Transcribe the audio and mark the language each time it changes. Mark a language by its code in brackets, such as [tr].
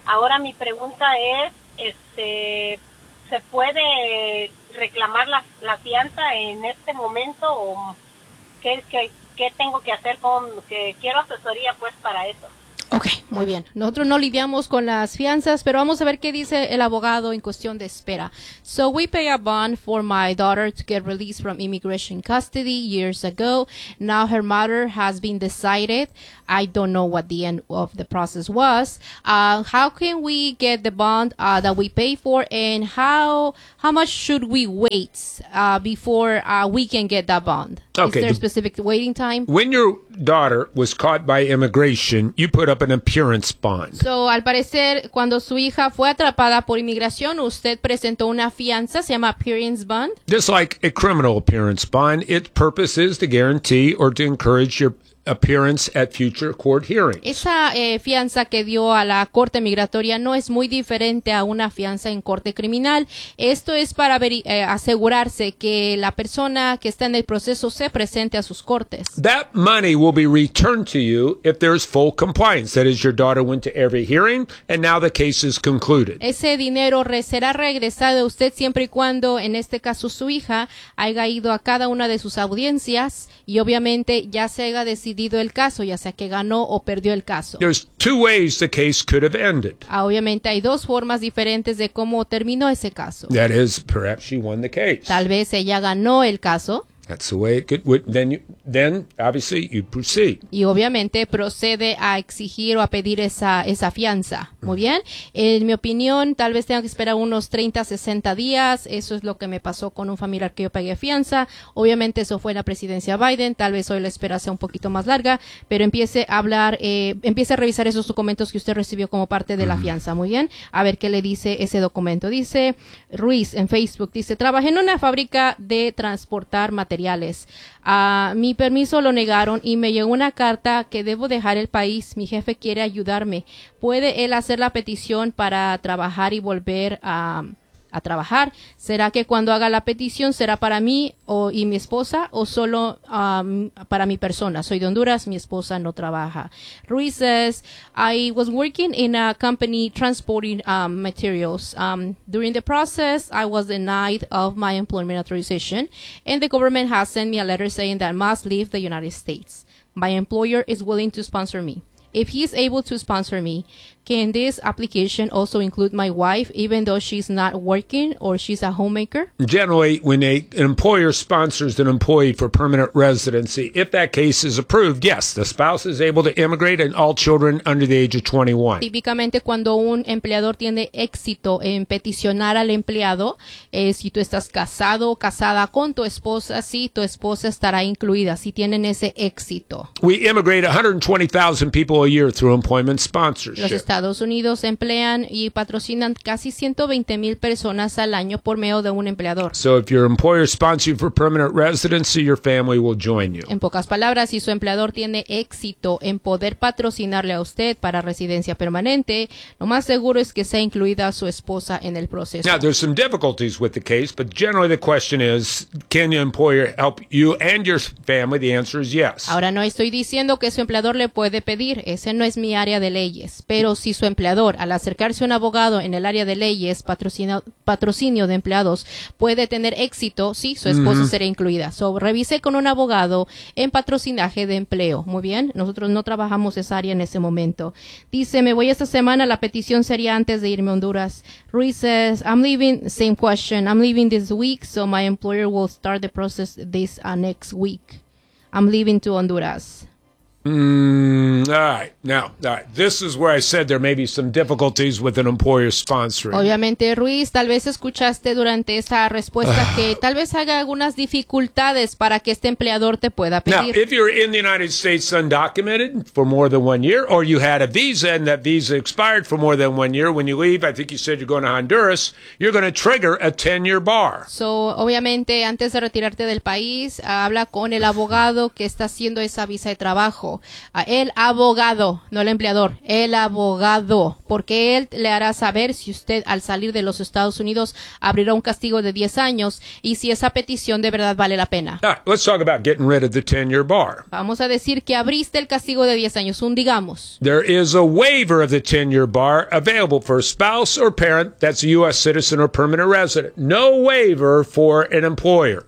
[es] Ahora mi pregunta es, ¿se puede reclamar la fianza en este momento o qué tengo que hacer? Quiero asesoría pues para eso. Okay, muy bien. Nosotros no lidiamos con las fianzas, pero vamos a ver qué dice el abogado en cuestión de espera. [en] So we pay a bond for my daughter to get released from immigration custody years ago. Now her matter has been decided. I don't know what the end of the process was. How can we get the bond that we pay for, and how much should we wait before we can get that bond? Okay, is there a specific waiting time? When your daughter was caught by immigration, you put up an appearance bond. [es] So, al parecer, cuando su hija fue atrapada por inmigración, usted presentó una fianza, se llama appearance bond. [en] Just like a criminal appearance bond, its purpose is to guarantee or to encourage your appearance at future court hearings. [es] Esa fianza que dio a la corte migratoria no es muy diferente a una fianza en corte criminal. Esto es para asegurarse que la persona que está en el proceso se presente a sus cortes. [en] That money will be returned to you if there's full compliance. That is, your daughter went to every hearing and now the case is concluded. [es] Ese dinero será regresado a usted siempre y cuando, en este caso, su hija haya ido a cada una de sus audiencias y obviamente ya se haya decidido el caso, ya sea que ganó o perdió el caso. [en] There's two ways the case could have ended. [es] Obviamente hay dos formas diferentes de cómo terminó ese caso. [en] That is, perhaps she won the case. [es] Tal vez ella ganó el caso. [en] That's the way it could, then obviously you proceed. [es] Y obviamente procede a exigir o a pedir esa fianza. Muy bien. En mi opinión, tal vez tenga que esperar unos 30, 60 días. Eso es lo que me pasó con un familiar que yo pagué fianza. Obviamente eso fue en la presidencia Biden. Tal vez hoy la espera sea un poquito más larga, pero empiece a revisar esos documentos que usted recibió como parte de la fianza. Muy bien. A ver qué le dice ese documento. Dice Ruiz en Facebook, dice, trabajé en una fábrica de transportar materiales. Mi permiso lo negaron y me llegó una carta que debo dejar el país. Mi jefe quiere ayudarme. ¿Puede él hacer la petición para trabajar y volver a trabajar? ¿Será que cuando haga la petición será para mí y mi esposa o solo para mi persona? Soy de Honduras, mi esposa no trabaja. [en] Ruiz says, I was working in a company transporting materials. During the process, I was denied of my employment authorization and the government has sent me a letter saying that I must leave the United States. My employer is willing to sponsor me. If he's able to sponsor me, can this application also include my wife, even though she's not working or she's a homemaker? Generally, when an employer sponsors an employee for permanent residency, if that case is approved, yes, the spouse is able to immigrate and all children under the age of 21. [es] Típicamente, cuando un empleador tiene éxito en peticionar al empleado, si tú estás casado o casada con tu esposa, sí, tu esposa estará incluida, si tienen ese éxito. [en] We immigrate 120,000 people a year through employment sponsorship. [es] Estados Unidos emplean y patrocinan casi 120,000 personas al año por medio de un empleador. [en] So if your employer sponsors you for permanent residency, your family will join you. [es] En pocas palabras, si su empleador tiene éxito en poder patrocinarle a usted para residencia permanente, lo más seguro es que sea incluida su esposa en el proceso. [en] Now, there's some difficulties with the case, but generally the question is, can your employer help you and your family? The answer is yes. [es] Ahora no estoy diciendo que su empleador le puede pedir, ese no es mi área de leyes, pero si su empleador, al acercarse a un abogado en el área de leyes, patrocinio de empleados, puede tener éxito, sí, su esposa será incluida. So, revise con un abogado en patrocinaje de empleo. Muy bien, nosotros no trabajamos esa área en ese momento. Dice, me voy esta semana, la petición sería antes de irme a Honduras. [en] Ruiz says, I'm leaving, same question, I'm leaving this week, so my employer will start the process this next week. I'm leaving to Honduras. All right. This is where I said there may be some difficulties with an employer sponsoring. [es] Obviamente, Ruiz, tal vez escuchaste durante esta respuesta que tal vez haga algunas dificultades para que este empleador te pueda pedir. [en] Now, if you're in the United States undocumented for more than 1 year, or you had a visa and that visa expired for more than 1 year, when you leave, I think you said you're going to Honduras, you're going to trigger a 10-year bar. [es] So, obviamente, antes de retirarte del país, habla con el abogado que está haciendo esa visa de trabajo. A el abogado, no el empleador, el abogado, porque él le hará saber si usted al salir de los Estados Unidos abrirá un castigo de 10 años y si esa petición de verdad vale la pena. [en] Right, let's talk about getting rid of the 10-year bar. [es] Vamos a decir que abriste el castigo de 10 años, un digamos. [en] There is a waiver of the 10-year bar available for a spouse or parent that's a U.S. citizen or permanent resident. No waiver for an employer.